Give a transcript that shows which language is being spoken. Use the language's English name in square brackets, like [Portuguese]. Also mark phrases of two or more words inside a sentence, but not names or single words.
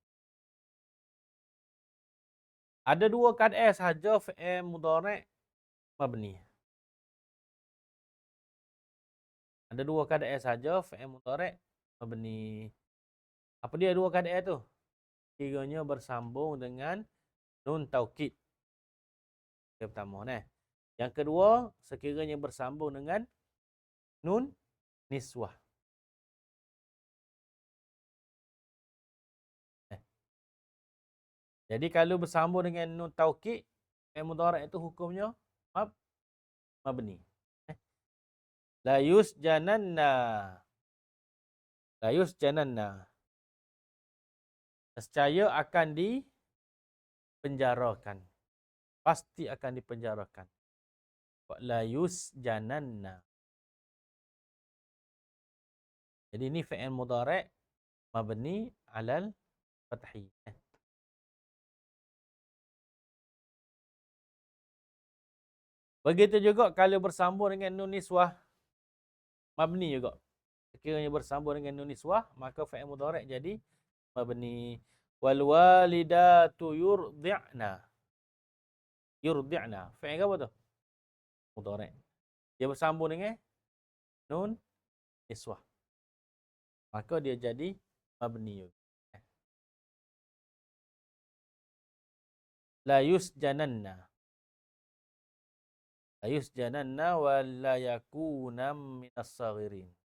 [Malay] Ada dua keadaan sahaja [Arabic] فعل مضارع مبني. [Malay] Ada dua keadaan sahaja [Arabic] فعل مضارع مبني. [Malay] Apa dia dua keadaan tu? Kiranya bersambung dengan [Arabic] نون توكيد. [Malay] Yang pertama. Yang kedua, sekiranya bersambung dengan [Arabic] نون نسوة. [Malay] Jadi kalau bersambung dengan [Arabic] نون توكيد, فعل مضارع' [Malay] itu hukumnya mabni. [Arabic] ليسجنن ليسجنن. [Malay] Nescaya akan dipenjarakan. Pasti akan dipenjarakan. [Arabic] ليسجنن. [Malay] Jadi ini [Arabic] فعل مضارع مبني على الفتح. [Malay] Begitu juga kalau bersambung dengan [Arabic] نون نسوة, [Malay] mabni juga. Sekiranya bersambung dengan [Arabic] نون نسوة, [Malay] maka [Arabic] فعل مضارع' [Malay] jadi mabni. [Arabic] والوالدات يرضعن. [Malay] Yurdi'na. Fi'il apa tu? Mudhari'. Dia bersambung dengan [Arabic] نون نسوة. [Malay] Maka dia jadi mabni. [Arabic] ليسجنن. ليسجنن وليكونا من الصاغرين.